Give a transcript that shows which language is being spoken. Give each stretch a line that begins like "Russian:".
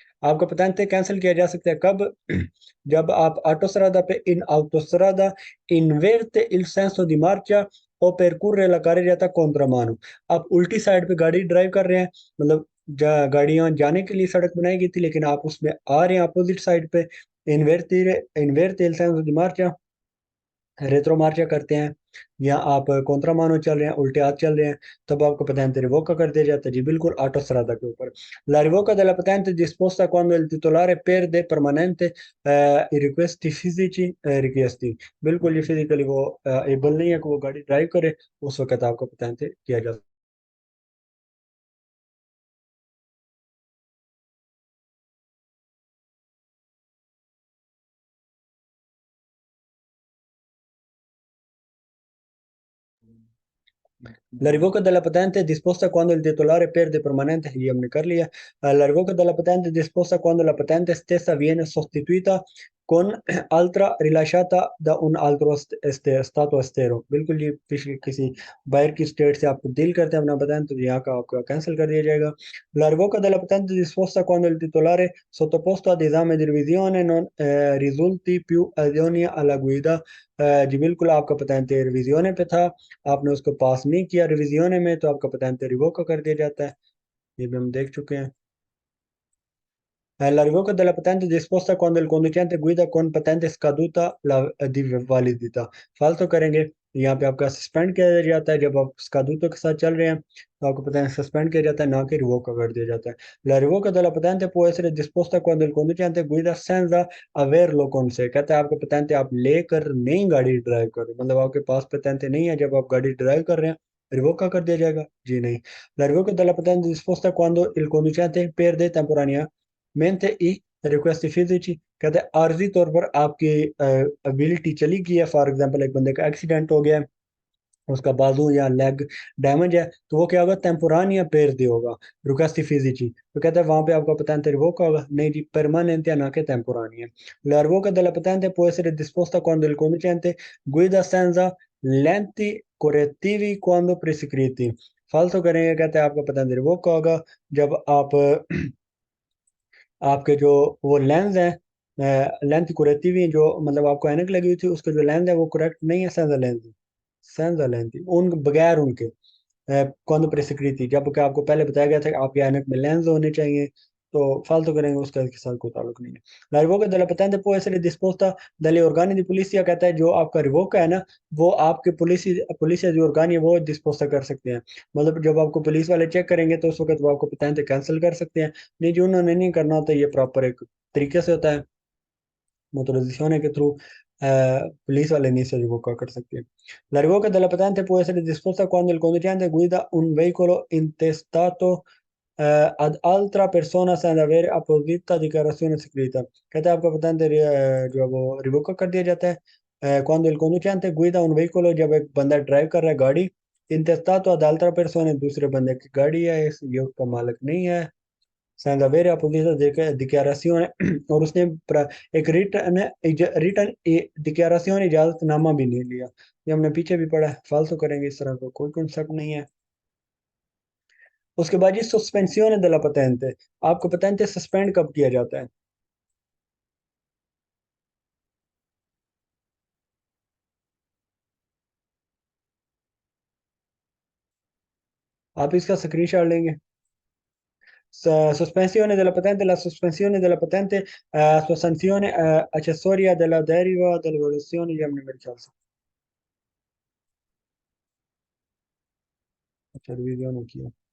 Hindi: आपका patente cancel किया जा सकता है कब? जब आप autostrada पे
Italian: in autostrada inverte il senso di marcia o percorre la carreggiata contromano,
Hindi: आप उल्टी साइड पे गाड़ी ड्राइव कर रहे हैं, मतलब गाड़ियां जाने के लिए सड़क बनाई गई थी, लेकिन आप उसमें आ रहे हैं अपोजिट साइड पे, इन्वेर्ट
Italian: il senso di marcia,
Hindi: रेत्रो मार्चा करते हैं, या आप कॉन्ट्रा मानो चल रहे हैं, उल्टे हाथ चल रहे हैं, तब आपको patente रिवोका कर दिया जाता है जी बिल्कुल ऑटो स्ट्रादा के ऊपर।
Italian: La rivoca della patente è disposta quando il titolare perde permanente i requesti fisici richiesti,
Hindi: बिल्कुल ये फिजिकली वो एबल नहीं है कि वो गाड़ी ड्राइव करे, उस वक्त आपको patente किया जा
Italian: La rivoca della patente è disposta quando il titolare perde permanente,
Hindi: ये हमने कर लिया।
Italian: La rivoca della patente è disposta quando la patente stessa viene sostituita con altra rilasciata da un altro stato estero,
Hindi: बिल्कुल जी पिछली किसी बाहर की स्टेट से आप तब्दील करते हैं अपना patente, तो यहाँ का आपका कैंसिल कर दिया जाएगा।
Italian: La rivoca della patente è disposta quando il titolare sottoposto ad esame di revisione non risulti più idoneo alla guida,
Hindi: जी बिल्कुल आपका patente रिवीजन पे था, आपने उसको पास नहीं किया रिवीजन में, तो आपका पेटेंट रिवोक कर दिया जाता है। ये भी हम देख चुके हैं।
Italian: La revoca della patente disposta quando il conducente guida con patente scaduta di validità।
Hindi: फालतू करेंगे, यहाँ पे आपका सस्पेंड किया जाता है जब आप स्कादूतो के साथ चल रहे हैं, तो आपको पता है सस्पेंड किया जाता है, ना कि रिवोका कर दिया जाता है।
Italian: La revoca della patente può essere disposta quando il conducente guida senza averlo con sé।
Hindi: कहता है आपको patente आप लेकर नहीं गाड़ी ड्राइव कर रहे, मतलब आपके पास patente नहीं है जब आप गाड़ी ड्राइव कर रहे हैं, रिवोका कर दिया जाएगा? जी नहीं।
Italian: La revoca della patente disposta quando il conducente perde temporaneamente i रिक्वेस्ट फिजिci,
Hindi: कहते हैं आर्जी तौर पर आपकी एबिलिटी चली गई है। फॉर एग्जांपल एक बंदे का एक्सीडेंट हो गया है, उसका बाजू या लेग डैमेज है, तो वो क्या होगा, टेम्पोरानिया पेर दे होगा रिक्वेस्ट फिजिci। तो कहते हैं वहां पे आपका patente रिवोक होगा, नहीं जी permanente ना के टेम्पोरानिया।
Italian: La revoca della patente può essere disposta quando il conducente guida senza lenti correttivi quando prescritti।
Hindi: फालतू करेंगे, कहते हैं आपका patente रिवोक होगा जब आप आपके जो वो लेंस है, लेंथ कुरेक्टिव ही जो, मतलब आपको ऐनक लगी हुई थी, उसके जो लेंस है वो करेक्ट नहीं है, सेंसर लेंस, सेंसर लेंस उन बगैर उनके कौन प्रेसिक्रिटी, जबकि आपको पहले बताया गया था कि आपके ऐनक में लेंस होने चाहिए। तो फालतू करेंगे, उसका इसके साथ कोई ताल्लुक नहीं है।
Italian: La rivoca della patente può essere disposta dagli organi di polizia,
Hindi: कहता है जो आपका रिवोक है ना, वो आपके पुलिस जो organi है वो डिस्पोज कर सकते हैं। मतलब जब आपको पुलिस वाले चेक करेंगे तो उस वक्त वो आपको patente कैंसिल कर सकते हैं। नहीं जो उन्होंने नहीं करना होता, ये प्रॉपर एक तरीके से होता है, motorizzazione के थ्रू पुलिस वाले नहीं से रिवोका कर सकते हैं।
Italian: La revoca della patente può essere disposta quando il conducente guida un veicolo intestato ad altra persona senza avere apposita dichiarazione scritta।
Hindi: कहते हैं आपका patente जो है वो रिवोका कर दिया जाता है
Italian: quando il conducente guida un veicolo,
Hindi: जब एक बंदा ड्राइव कर रहा है गाड़ी,
Italian: intestato ad altra persona,
Hindi: दूसरे बंदे की गाड़ी है, ये उसका मालिक नहीं है,
Italian: senza avere apposita dichiarazione,
Hindi: और उसने एक रिटर्न डिक्लेरेशन इजाजतनामा भी नहीं लिया। ये हमने पीछे भी पढ़ा है, फालतू करेंगे, इस तरह का कोई कॉन्सेप्ट नहीं है। उसके बाद ये सस्पेंसिone della patente। आपको patente सस्पेंड कब किया जाता है? आप इसका स्क्रीनशॉट लेंगे।
Italian: Sospensione della patente, la sospensione della patente sua sanzione accessoria della deriva delle violazioni di
Hindi: हमने मेरे ख्याल से अच्छा रिवीजन किया।